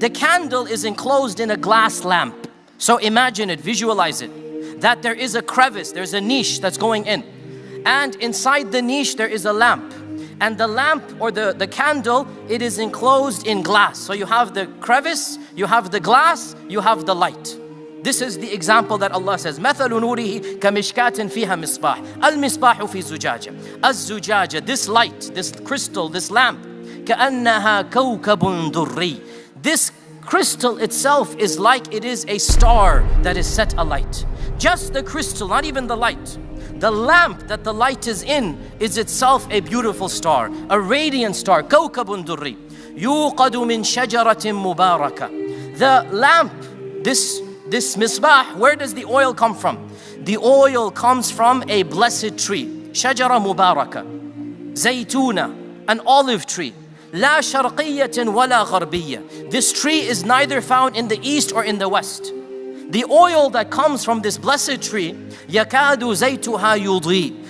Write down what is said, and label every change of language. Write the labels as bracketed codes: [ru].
[en] The candle is enclosed in a glass lamp. So imagine it, visualize it. That there is a crevice, there's a niche that's going in. And inside the niche there is a lamp. And the lamp or the candle, it is enclosed in glass. So you have the crevice, you have the glass, you have the light. This is the example that Allah says. [ar] مَثَلُ نُورِهِ كَمِشْكَاتٍ فِيهَا مِصْبَاحٍ الْمِصْبَاحُ فِي زُجَاجَةٍ. الزُّجَاجَة, [en] this light, this crystal, this lamp, [ar] كأنها كوكب دري. [en] This crystal itself is like it is a star that is set alight. Just the crystal, not even the light. The lamp that the light is in is itself a beautiful star, a radiant star. [ar] كوكب دري يوقد من شجرة مباركة. [en] The lamp, this misbah, where does the oil come from? The oil comes from a blessed tree. [ar] شجرة مباركة, زيتونة, [en] an olive tree. [ar] لا شرقية ولا غربية. [en] This tree is neither found in the east or in the west. The oil that comes from this blessed tree, [ar] يكاد زيتها يضيء.